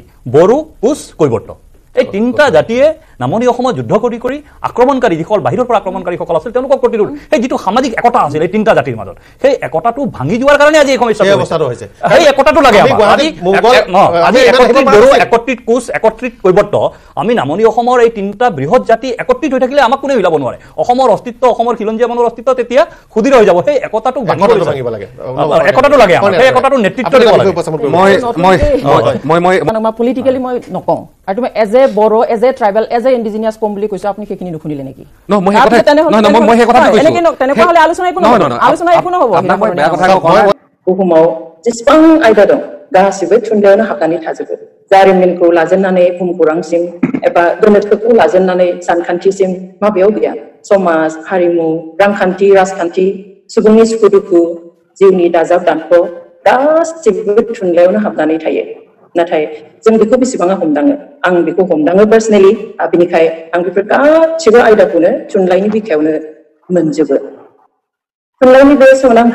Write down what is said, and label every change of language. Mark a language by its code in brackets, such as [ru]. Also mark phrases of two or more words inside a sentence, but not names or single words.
[as] বড়ো কোচ কৈবৰ্ত এই তিনিটা জাতিয়ে নামনি অসমত যুদ্ধ কৰি আক্ৰমণকাৰী যিসকল বাহিৰৰ পৰা আক্ৰমণকাৰীসকল আছিল তেওঁলোকক প্ৰতিৰোধ সেই যিটো সামাজিক একতা আছিল এই তিনিটা জাতিৰ মাজত সেই একতাটো ভাঙি যোৱাৰ কাৰণে আজি এই সমস্যাটো হৈছে সেই একতাটো লাগে আজি একত্ৰিত বড়ো একত্ৰিত কোচ একত্ৰিত কৈবৰ্ত আমি নামনি অসমৰ এই তিনিটা বৃহৎ জাতি একত্ৰিত হৈ থাকিলে আমাক কোনে মিলাব নোৱাৰে অসমৰ অস্তিত্ব অসমৰ খিলঞ্জীয়া মানুহৰ অস্তিত্ব তেতিয়া সুদৃঢ় হৈ যাব সেই একতাটো ভাঙিব লাগে একতাটো লাগে সেই একতাটো নেতৃত্ব দিব লাগে মই পলিটিক্যালি মই নকওঁ আৰু তুমি [en] as a Bodo as a tribal as a indigenous com [as] বুলি কৈছো আপুনি সেইখিনি নুশুনিলে নেকি মই সেই কথা কৈছো তেনেকুৱা হলে আলোচনা একো নহব মই বেয়া কথা কওঁ [brx] बुहुमाव जेसेबां आयदा दं गासिबो थुनलाइयावनो हाबनानै थाजोबो जारिमिनखौ लाजेननानै भुमखौरांसिम एबा गोनोखोखौ लाजेननानै सानखान्थिसिम माबेयाव गैया समाज हारिमु रांखान्थि राजखान्थि सुबुंनि सुखु दुखु जिउनि दाजाब दानख' गासिबो थुनलाइयावनो हाबनानै थायो नाथाय जों बेखौ बेसेबां हमदाङो आं बेखौ हमदाङो पार्सनेलि बिनिखाय आं बेफोर गासिबो आयदाखौनो थुनलाइनि बिखायावनो मोनजोबो थुनलाइनि बे सोमोनांथाव